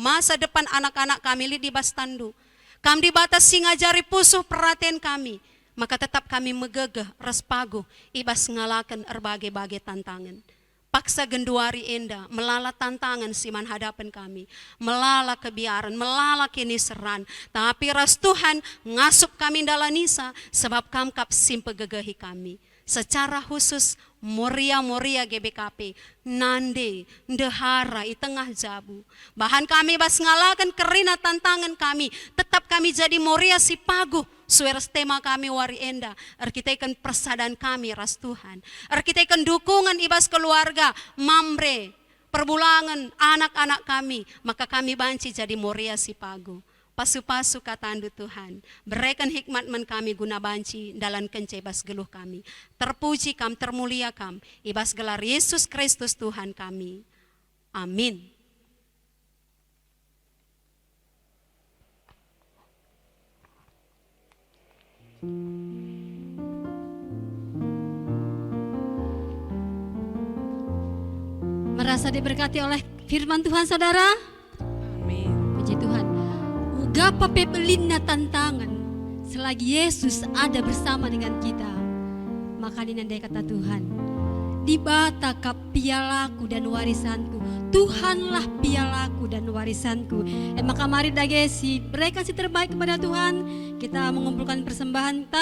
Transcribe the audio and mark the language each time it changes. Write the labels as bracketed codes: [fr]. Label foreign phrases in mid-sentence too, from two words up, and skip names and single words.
[btx] Masa depan anak-anak kami di bastandu. Kam di batas singajari pusuh perhatian kami. Maka tetap kami megegeh ras paguh. Ibas ngalakan berbagai-bagai tantangan. Paksa genduari enda, melala tantangan siman hadapan kami. Melala kebiaran, melala kiniseran. Tapi ras Tuhan ngasup kami dalam nisa, sebab kamkap simpe gegehi kami. Secara khusus Moria-Moria GBKP, nande, ndehara, i tengah jabu. Bahan kami bas ngalakan kerina tantangan kami, tetap kami jadi Moria Sipago. Sueras tema kami wari enda, kita ikan persadaan kami ras Tuhan. Kita ikan dukungan ibas keluarga, mamre, perbulangan anak-anak kami, maka kami banci jadi Moria Sipago. Pasu-pasu katandu Tuhan, berikan hikmat men kami guna banci dalam kencebas geluh kami. Terpuji kam, termulia kam, ibas gelar Yesus Kristus Tuhan kami. Amin. [id] Merasa diberkati oleh firman Tuhan saudara? Amin. Puji Tuhan. [btx] Ugapa pepelina [id] tantangan selagi Yesus ada bersama dengan kita. Maka [btx] dinandai kata Tuhan, di bata kap [id] pialaku dan warisanku, Tuhanlah pialaku dan warisanku. Maka mari dagesi berikan si terbaik kepada Tuhan. Kita mengumpulkan persembahan kita.